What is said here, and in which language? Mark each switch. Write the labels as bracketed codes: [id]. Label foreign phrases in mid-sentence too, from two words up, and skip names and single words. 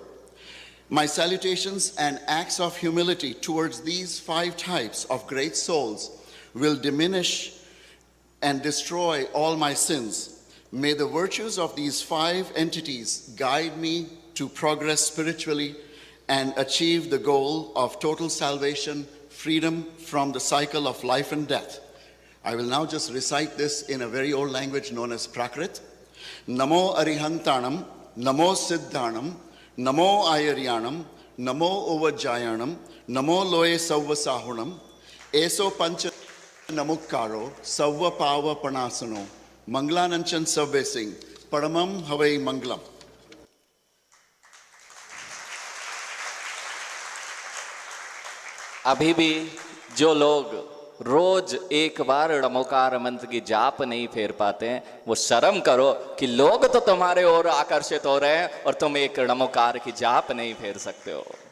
[en] My salutations and acts of humility towards these 5 types of great souls will diminish and destroy all my sins. May the virtues of these 5 entities guide me to progress spiritually and achieve the goal of total salvation, freedom from the cycle of life and death. I will now just recite this in a very old language known as Prakrit. [pra] Namo Arihantanam, Namo Siddhanam, Namo Ayaryanam, Namo Uvajayanam, Namo Loe Savva Sahunam, Eso Pancha Namukkaro, Savva Pava Panasano, Manglananchan Savve Singh, Paramam Havai Manglam. [hi] अभी भी जो लोग रोज एक बार णमोकार मंत्र की जाप नहीं फेर पाते हैं, वो शर्म करो कि लोग तो तुम्हारे ओर आकर्षित हो रहे हैं और तुम एक णमोकार की जाप नहीं फेर सकते हो।